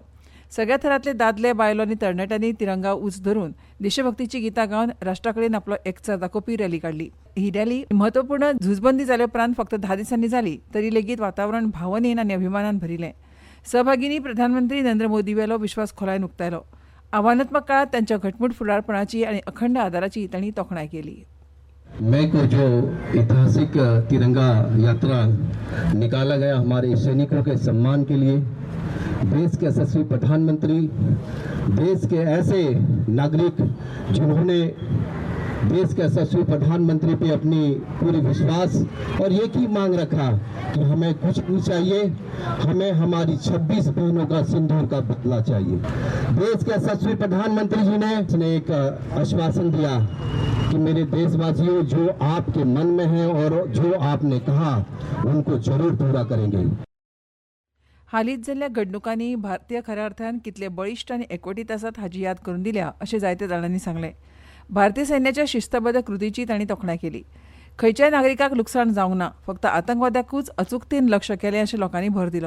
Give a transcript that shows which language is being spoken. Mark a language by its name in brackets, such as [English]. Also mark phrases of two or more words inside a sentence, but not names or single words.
[Konkani] सगळ्या थरांतले दादले बायलो आनी तरणाट्यांनी तिरंगा उंच धरून देशभक्तीची गितां गावन राष्ट्रा कडेन आपलो एकचार दाखोवपी रॅली काडली. ही रॅली म्हत्वपूर्ण झुजबंदी जाले उपरांत फक्त 10 दिसांनी जाली, तरी लेगीत वातावरण भावनेन आनी अभिमानान भरिल्लें. सहभागींनी प्रधानमंत्री नरेंद्र मोदी वेलो विश्वास खोलायन उक्तायलो. आव्हानात्मक काळात तांच्या घटमूट फुडारपणाची आनी अखंड आदाराची तांणी तोखणाय केली. [Hindi] मई को जो ऐतिहासिक तिरंगा यात्रा निकाला गया हमारे सैनिकों के सम्मान के लिए, देश के यशस्वी प्रधानमंत्री, देश के ऐसे नागरिक जिन्होंने देश के यशस्वी प्रधानमंत्री पे अपनी पूरी विश्वास और ये की मांग रखा कि हमें कुछ नहीं चाहिए, हमें हमारी 26 बहनों का सिंदूर का बदला चाहिए. देश के यशस्वी प्रधानमंत्री जी ने एक आश्वासन दिया कि मेरे देशवासियों, जो आपके मन में है और जो आपने कहा उनको जरूर पूरा करेंगे. [Konkani] हालींच जाल्ल्या घडणुकांनी भारतीय खऱ्या अर्थान कितले बळिश्ट आनी एकवटीत आसात हाची याद करून दिल्या अशें जायत्या जाणांनी सांगलें. भारतीय सैन्याच्या शिस्तबद्ध कृतीची तांणी तोखणाय केली. खंयच्याय नागरिकाक लुकसाण जावंक ना, फक्त आतंकवाद्याकूच अचूकतेन लक्ष केलें अशें लोकांनी भर दिलो.